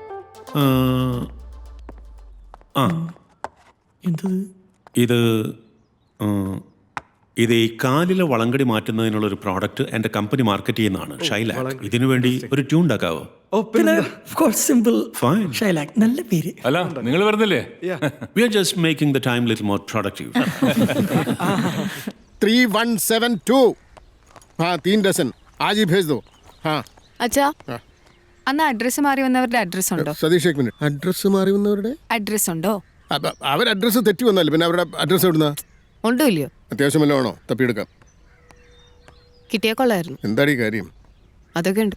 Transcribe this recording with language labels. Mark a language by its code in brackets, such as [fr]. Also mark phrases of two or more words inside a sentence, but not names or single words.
[ml] ആ, ഇത് ഈ കാലിലെ വളങ്കടി മാറ്റുന്നതിനുള്ള ഒരു പ്രോഡക്റ്റ് എൻ്റെ കമ്പനി മാർക്കറ്റ് ചെയ്യുന്നതാണ്, ഷൈലാക്. ഇതിനു വേണ്ടി ഒരു ട്യൂൺ ഉണ്ടാക്കാവോ? പിന്നെ സിമ്പിൾ [en] Fine. [ml] ഷൈലാക്, നല്ല പേര്. അല്ല, നിങ്ങൾ വരുന്നില്ലേ? [en] We are just making the time little more productive. 3172. [hi] हाँ 3 डजन आज ही भेज दो. हाँ [ml] അച്ഛാ, അന്ന് അഡ്രസ്സ് മാറി വന്നവരുടെ അഡ്രസ് ഉണ്ടോ? സതീഷ് ഒരു മിനിറ്റ്. അഡ്രസ്സ് മാറി വന്നവരുടെ അഡ്രസ് ഉണ്ടോ? അവർ അഡ്രസ്സ് തെറ്റി വന്നല്ലേ, പിന്നെ അവരുടെ അഡ്രസ്സ് എവിടുന്ന? ഉണ്ടോ ഇല്ലയോ? അത്യാവശ്യം വല്ലതും ആണോ? തപ്പിയെടുക്കാം. കിട്ടിയാ കൊള്ളായിരുന്നു. എന്താണ് ഈ കാര്യം? അതൊക്കെ ഉണ്ട്.